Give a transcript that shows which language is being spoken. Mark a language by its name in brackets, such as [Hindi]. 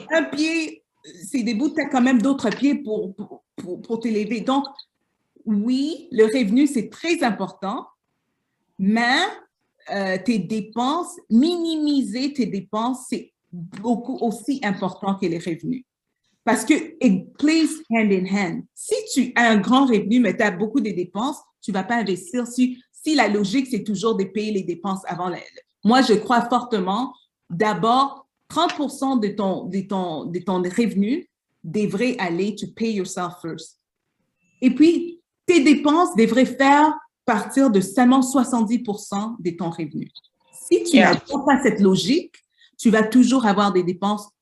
[French] Un pied, c'est debout, tu as quand même d'autres pieds pour t'élever. Donc, oui, le revenu, c'est très important, mais tes dépenses, minimiser tes dépenses, c'est beaucoup aussi important que les revenus. Parce que [English] it plays hand in hand. [French] Si tu as un grand revenu, mais tu as beaucoup de dépenses, tu ne vas pas investir. Si la logique, c'est toujours de payer les dépenses avant Moi, je crois fortement, d'abord, 30% de ton revenu devrait aller [English] to pay yourself first. [French] Et puis, tes dépenses devraient faire partir de seulement 70% de ton revenu. Si tu n'as pas cette logique, tu vas toujours avoir des dépenses